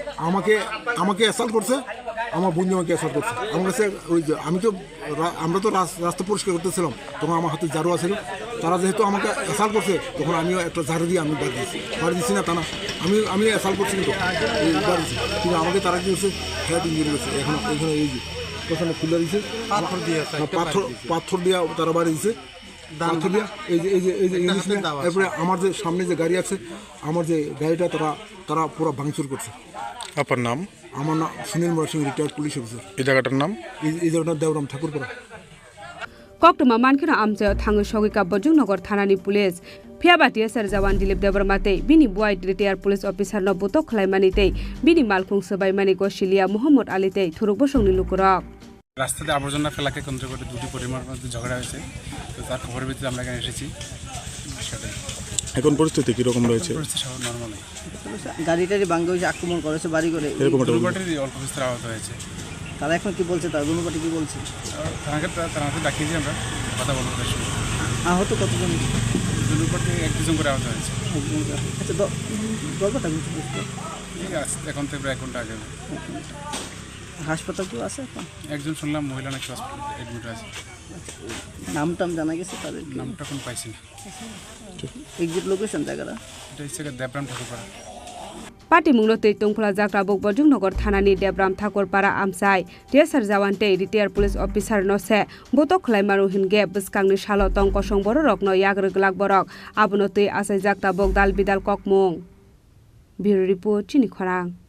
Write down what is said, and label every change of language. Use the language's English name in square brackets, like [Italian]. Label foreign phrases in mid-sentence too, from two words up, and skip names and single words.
[Bangla] আমাকে অ্যাসাল্ট করছে আমার বন্ধুমাকে অ্যাসাল্ট করছে আমার কাছে ওই আমরা তো রাস্তা পরিষ্কার করতেছিলাম তখন আমার হাতে ঝাড়ু আছিল তারা যেহেতু আমাকে অ্যাসাল্ট করছে তখন আমিও একটা ঝাড়ু দিয়ে আমি বাড়ি দিচ্ছি না তা না আমি অ্যাসাল্ট করছি কিন্তু কিন্তু আমাকে তারা কি করছে [English] head injury [Bangla] করছে এখানে এই যে ওখানে খুলে দিয়েছে পাথর দিয়ে তারা বাড়ি দিচ্ছে পাথর দিয়ে এই যে এরপরে আমার যে সামনে যে গাড়ি আছে আমার যে গাড়িটা তারা পুরো ভাঙচুর করছে আপনার নাম আমার নাম সুনীল সিং [English] retired police officer [Bangla] এই জায়গাটার নাম এই জায়গাটার দেবরাম ঠাকুরপাড়া [Kok Borok] Koktuma mankina amsayo thango shogika Bojungnagar thanani police Phiaba TSR Jawan Dilip Debormate bini buai [English] retired police officer [Kok Borok] no butok khlaimani tei bini malkhung sabaimani Goshilia Muhammad Ali tei thuruk bosongni lukurok [Bangla] রাস্তাতে আবর্জনা ফেলাকে কেন্দ্র করে দুটি পরিবারের মধ্যে ঝগড়া হয়েছে তো তার খবরের ভিত্তিতে আমরা এখানে এসেছি এখন পরিস্থিতি কিরকম রয়েছে পরিস্থিতি সব নর্মাল গাড়িটারি ভাঙে হয়েছে আক্রমণ করেছে বাড়ি করে দুর্ঘটনাটি অল্প বিস্তর আহত হয়েছে তারা এখন কি বলছে তার দুর্ঘটনা কি বলছে তারা ডাকিয়েছি আমরা কথা বলবো তার সঙ্গে আহত কতজন দুর্ঘটনাটি 1-2 জন করে আহত হয়েছে আচ্ছা গল্পটা এখন থেকে প্রায় 1 ঘন্টা আগে হাসপাতাল কি আছে একজন শুনলাম মহিলা নাকি হসপিটালে অ্যাডমিট আছে নামটাম জানা গেছে তাদের নামটা কোন পাইছি না [English] exact location [Bangla] জায়গাটা এটা হচ্ছে দেবরাম ঠাকুরপাড়া [Kok Borok] Party mungnote tungphla jakra bok Bojungnagar thanani Debram Thakurpara amsai TSR Jawan tei [English] retired police officer [Kok Borok] no se butok khlaimaru hinge bwskangni salo tong kosong borok no yagrglak borok abono tei asai jakta bok dal bidal kokmung [English] Bureau Report [Kok Borok] Chini Khorang